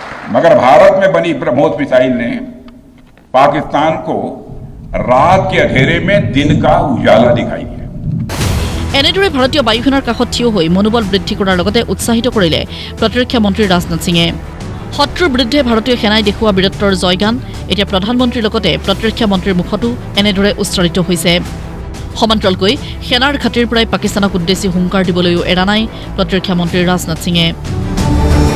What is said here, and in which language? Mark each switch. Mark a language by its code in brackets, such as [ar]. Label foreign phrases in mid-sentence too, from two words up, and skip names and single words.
[hi] मगर भारत में बनी ब्रह्मोस मिसाइल ने पाकिस्तान को रात के अंधेरे में दिन का उजाला दिखाई दिया। [as] এনেদৰে ভাৰতীয় বায়ুসেনাৰ কাষত থিয় হৈ মনোবল বৃদ্ধি কৰাৰ লগতে উৎসাহিত কৰিলে প্ৰতিৰক্ষা মন্ত্ৰী ৰাজনাথ সিঙে। শত্ৰুৰ বিৰুদ্ধে ভাৰতীয় সেনাই দেখুওৱা বীৰত্বৰ জয়গান এতিয়া প্ৰধানমন্ত্ৰীৰ লগতে প্ৰতিৰক্ষা মন্ত্ৰীৰ মুখতো এনেদৰে উচ্চাৰিত হৈছে। সমান্তৰালকৈ সেনাৰ ঘাটিৰ পৰাই পাকিস্তানক উদ্দেশ্যি হুংকাৰ দিবলৈও এৰা নাই প্ৰতিৰক্ষা মন্ত্ৰী ৰাজনাথ সিঙে।